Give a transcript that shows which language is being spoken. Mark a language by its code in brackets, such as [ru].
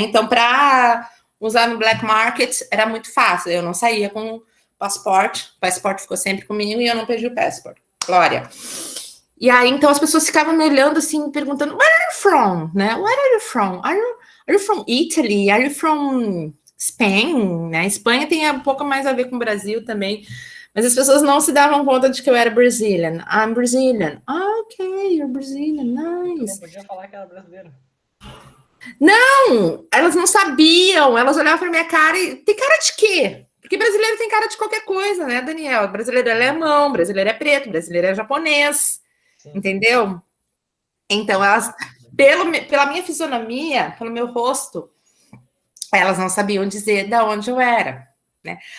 [pt] Então, para usar no black market, era muito fácil, eu não saía com passaporte, o passaporte ficou sempre comigo e eu não perdi o passaporte. Glória. E aí, então, as pessoas ficavam me olhando assim, perguntando, [en] where are you from? Né? Where are you from? Are you from Italy? Are you from Spain? Né? [pt] Espanha tem um pouco mais a ver com o Brasil também, mas as pessoas não se davam conta de que eu era Brazilian. [en] I'm Brazilian. Ah, ok, you're Brazilian, nice. [pt] Não podia falar que era brasileiro. Não, elas não sabiam, elas olhavam para minha cara e, tem cara de quê? Porque brasileiro tem cara de qualquer coisa, né, Daniel? Brasileiro é alemão, brasileiro é preto, brasileiro é japonês. Sim. Entendeu? Então, elas, pela minha fisionomia, pelo meu rosto, elas não sabiam dizer de onde eu era. Né?